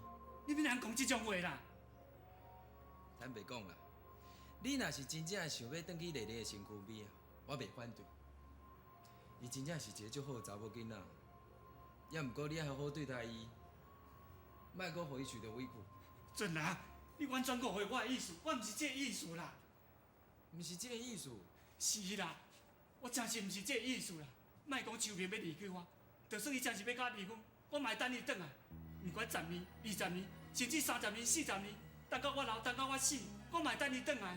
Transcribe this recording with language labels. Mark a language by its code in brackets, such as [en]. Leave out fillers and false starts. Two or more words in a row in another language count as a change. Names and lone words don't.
[nan] 你哪能讲这种话啦？坦白讲啦，你若是真正想要转去丽丽的身躯边啊，我袂反对。伊真正是一个足好的查某囡仔，也毋过你爱好好对待伊，莫阁互伊受着委屈。准啊，你完全误会我的意思，我毋是这个意思啦。毋是这个意思。是啦，我真是毋是这个意思啦。莫讲秋萍要离开我，就算伊真是要甲我离婚，我嘛会等伊转来。毋管10年、20年，甚至30年、40年，等到我老，等到我死，我嘛会等伊转来。